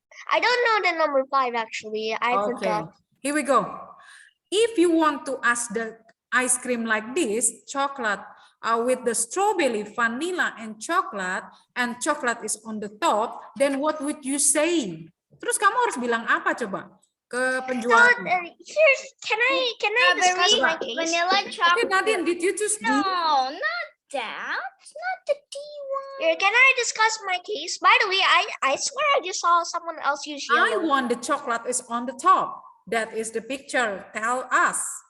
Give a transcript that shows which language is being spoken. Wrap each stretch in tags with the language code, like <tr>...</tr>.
<en>I don't know the number 5 actually. I forgot. Here we go. If you want to ask the ice cream like this, chocolate with the strawberry, vanilla, and chocolate is on the top, then what would you say?</en> <id>Terus kamu harus bilang apa coba ke penjual?</id> <en>So, here's, can I discuss my case? Vanilla chocolate. Okay, Nadine, did you choose D? No, not that. It's not the D one. Here, can I discuss my case? By the way, I swear I just saw someone else use I yellow. want the chocolate is on the top. That is the picture. Tell us.</en>